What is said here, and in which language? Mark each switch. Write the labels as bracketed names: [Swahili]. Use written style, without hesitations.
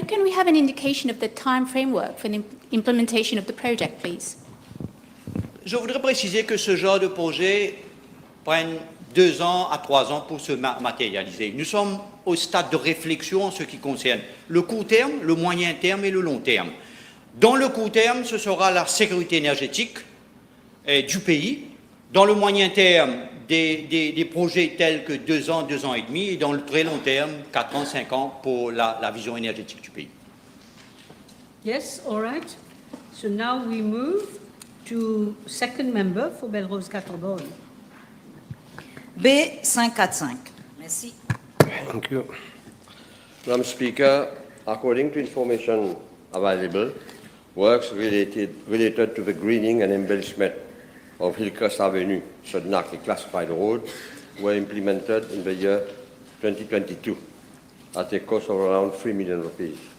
[English] Can we have an indication of the time framework for the implementation of the project, please? [French] Je voudrais préciser que ce genre de projet prenne 2 ans à 3 ans pour se matérialiser. Nous sommes au stade de réflexion en ce qui concerne le court terme, le moyen terme et le long terme. Dans le court terme, ce sera la sécurité énergétique du pays. Dans le moyen terme, des projets tels que 2 ans, 2 ans et demi, et dans le très long terme, 4 ans, 5 ans pour la vision énergétique du pays. [English] Yes, all right. So now we move to second member for Belrose Catalogne. [French] B545. Merci. [English] Thank you. Madam Speaker, according to information available, works related to the greening and embellishment of Hillcrest Avenue, Sudnaki classified road, were implemented in the year 2022 at a cost of around 3 million rupees.